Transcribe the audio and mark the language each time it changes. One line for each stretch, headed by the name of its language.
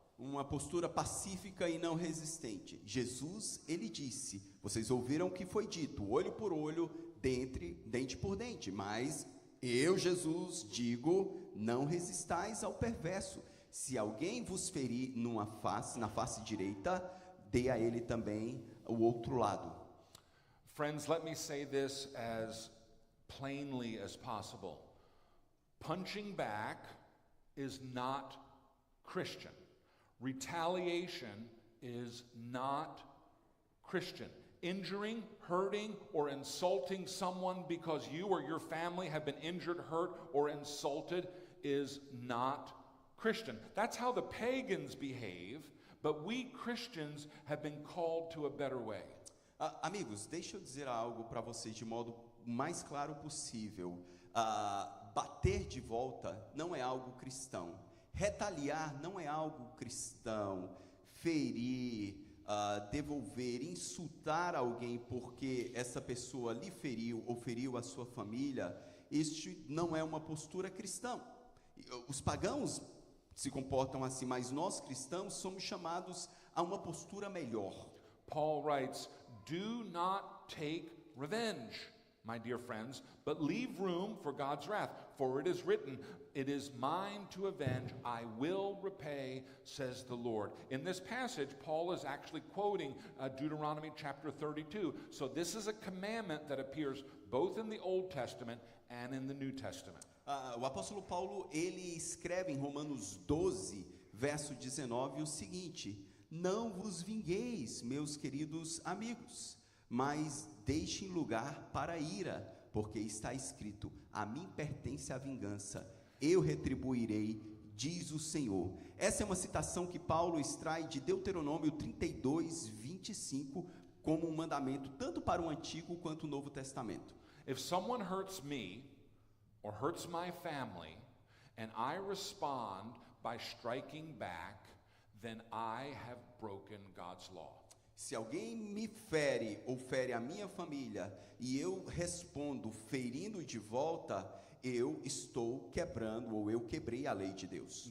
Portuguese: Uma postura pacífica e não resistente. Jesus, ele disse, vocês ouviram o que foi dito, olho por olho, dente por dente, mas eu, Jesus, digo, não resistais ao perverso. Se alguém vos ferir na face direita, dê a ele também o outro lado.
English: Friends, let me say this as plainly as possible. Punching back is not Christian. Retaliation is not Christian. Injuring, hurting, or insulting someone because you or your family have been injured, hurt, or insulted is not Christian. That's how the pagans behave, but we Christians have been called to a better way.
Portuguese: Amigos, deixa eu dizer algo para vocês de modo mais claro possível. Bater de volta não é algo cristão. Retaliar não é algo cristão. Ferir, devolver, insultar alguém porque essa pessoa lhe feriu ou feriu a sua família, este não é uma postura cristã. Os pagãos se comportam assim, mas nós cristãos somos chamados a uma postura melhor.
English: Paul writes, "Do not take revenge, my dear friends, but leave room for God's wrath. For it is written, it is mine to avenge, I will repay, says the Lord." In this passage, Paul is actually quoting Deuteronomy chapter 32. So this is a commandment that appears both in the Old Testament and in the New Testament.
Portuguese: O apóstolo Paulo, ele escreve em Romanos 12, verso 19, o seguinte: "Não vos vingueis, meus queridos amigos, mas deixem lugar para a ira, porque está escrito, a mim pertence a vingança, eu retribuirei, diz o Senhor." Essa é uma citação que Paulo extrai de Deuteronômio 32, 25, como um mandamento tanto para o Antigo quanto o Novo Testamento.
English: If someone hurts me or hurts my family, and I respond by striking back, then I have broken God's law.
Portuguese: Se alguém me fere ou fere a minha família e eu respondo ferindo de volta, eu estou quebrando ou eu quebrei a lei de Deus.